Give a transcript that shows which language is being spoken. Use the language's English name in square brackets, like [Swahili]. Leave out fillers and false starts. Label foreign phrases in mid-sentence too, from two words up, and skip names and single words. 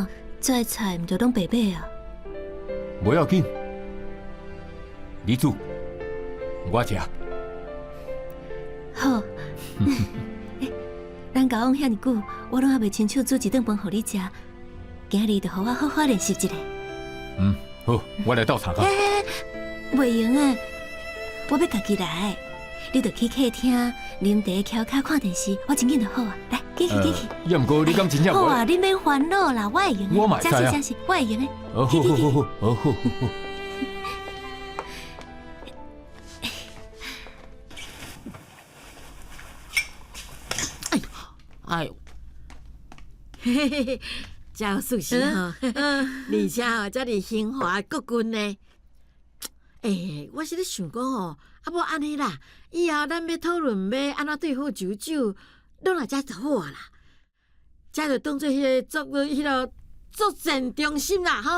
[Min Nan Chinese] 这些菜毋就拢白买啊？无要紧，你煮，我食。好。咱交往遐尼久，我拢还袂亲手煮一顿饭互你食，今日就互我好好练习一下。好，我来倒茶吧。袂用诶，我要家己来。你着去客厅啉茶、翘脚看电视，我真紧就好啊。来，去。要毋过你敢真正好啊，你免烦恼啦，我会用诶。我嘛知啊。真是，我会用诶。好。哎呦，嘿嘿嘿，真有素食吼，而且吼，遮尔兴华国军呢。我是咧想讲吼，啊无安尼啦，以后咱要讨论要安怎对付九九，拢来遮就好啊啦。遮就当做迄个作战中心啦，吼。